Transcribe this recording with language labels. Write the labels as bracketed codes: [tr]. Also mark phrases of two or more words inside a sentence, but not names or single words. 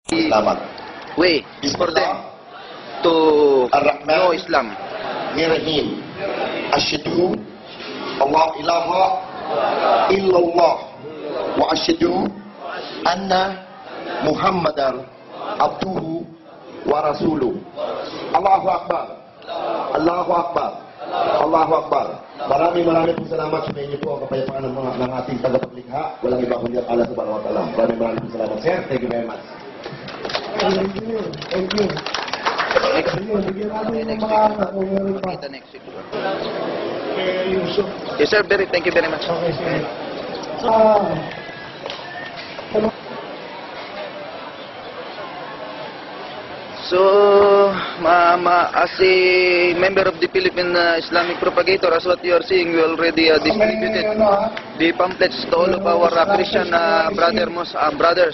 [tl] Salamat. [en] way for them to know Islam. [ar] بسم الله الرحمن الرحيم. أشهد أن لا إله إلا الله وأشهد أن محمدا عبده ورسوله. الله أكبر. الله أكبر. الله أكبر. [tl] Maraming po salamat sa inyo po ang kapayapaan ng ating tagapaglikha. Walang iba kundi ang Allah [ar] سبحانه وتعالى. [tl] Maraming po salamat, sir. [en] Thank you very much. Thank you. Thank you. [tl] Bigyan natin yung mga anak kung meron pa. Kita [en] next week. [tl] Yusuf. [en] Yes, sir. Thank you very much. Okay, sir. So, as a member of the Philippine Islamic Propagator, as what you are seeing, we already distributed the pamphlets to all of our Christian brothers.